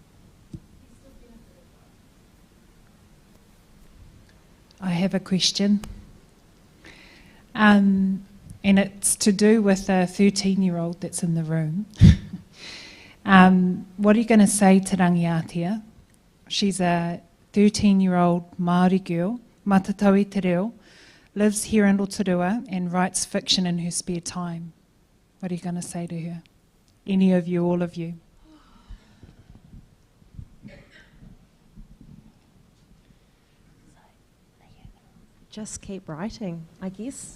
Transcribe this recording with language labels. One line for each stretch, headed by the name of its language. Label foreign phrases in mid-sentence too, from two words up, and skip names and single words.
English: I have a question. And it's to do with a 13-year-old that's in the room. What are you going to say to Rangiatea? She's a 13-year-old Māori girl,
Māori: matataui te reo,
English: lives here in Rotorua and writes fiction in her spare time. What are you going to say to her? Any of you, all of you? Just keep writing, I guess.